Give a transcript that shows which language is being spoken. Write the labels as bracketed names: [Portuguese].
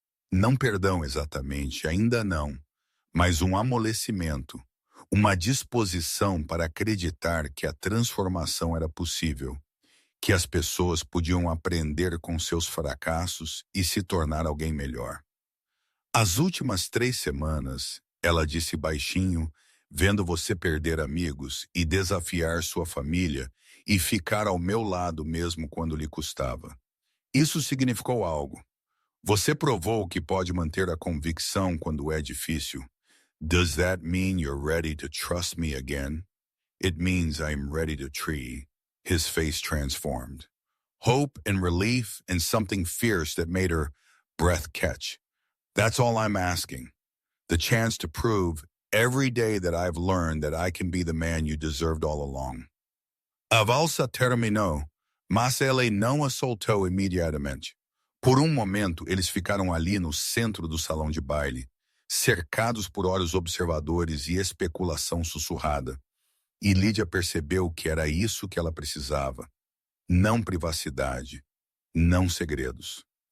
[Portuguese] Não perdão exatamente, ainda não, mas um amolecimento, uma disposição para acreditar que a transformação era possível, que as pessoas podiam aprender com seus fracassos e se tornar alguém melhor. As últimas 3 semanas, ela disse baixinho, vendo você perder amigos e desafiar sua família e ficar ao meu lado mesmo quando lhe custava. Isso significou algo. Você provou que pode manter a convicção quando é difícil. [English] Does that mean you're ready to trust me again? It means I'm ready to tree. His face transformed. Hope and relief and something fierce that made her breath catch. That's all I'm asking. The chance to prove every day that I've learned that I can be the man you deserved all along. [Portuguese] A valsa terminou, mas ele não a soltou imediatamente. Por um momento, eles ficaram ali no centro do salão de baile, cercados por olhos observadores e especulação sussurrada. E Lídia percebeu que era isso que ela precisava. Não privacidade, não segredos.